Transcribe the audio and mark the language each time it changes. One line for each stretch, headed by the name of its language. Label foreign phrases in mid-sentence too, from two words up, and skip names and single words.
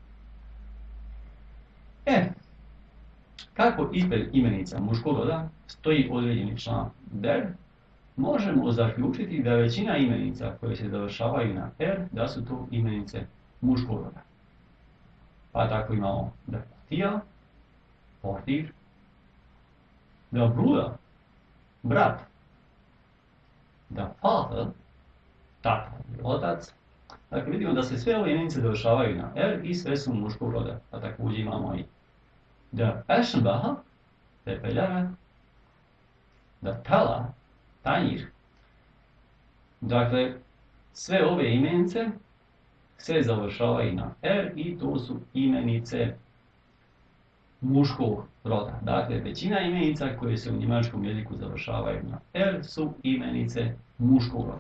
Bosnian: Kako ispred imenica muškog roda stoji određeni član der, možemo zaključiti da većina imenica koje se završavaju na er, da su to imenice muškog roda. Pa tako imamo
German: der Portier,
Bosnian: portir,
German: der Bruder,
Bosnian: brat,
German: der Vater,
Bosnian: tata ili otac. Dakle, vidimo da se sve ove imenice završavaju na er i sve su muškog roda. Pa također imamo i
German: der Aschenbecher,
Bosnian: pepeljara,
German: der Teller,
Bosnian: tanjir. Dakle, sve ove imenice se završavaju na er i to su imenice muškog roda. Dakle, većina imenica koje se u njemačkom jeziku završavaju na er su imenice muškog roda.